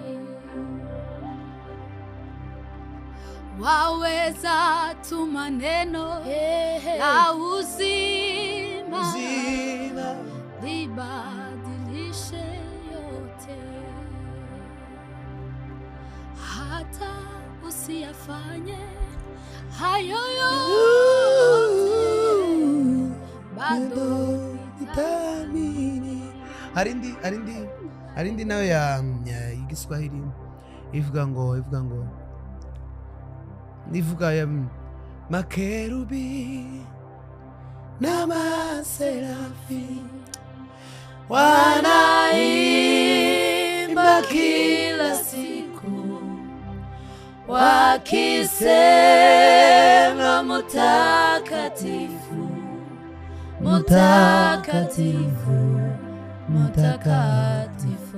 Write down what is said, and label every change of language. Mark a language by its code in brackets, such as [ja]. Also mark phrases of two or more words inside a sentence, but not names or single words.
[sw] Waweza tuma neno la uzima libadilishe yote, hata usiyafanye hayo yote, bado nitaamini. [rw] Arindi nayo ya Igiswahili ivuga ngo nivuga ya makerubi n'amaserafi [sw] wanaimba kila siku wakisema mutakatifu, mutakatifu, mutakatifu.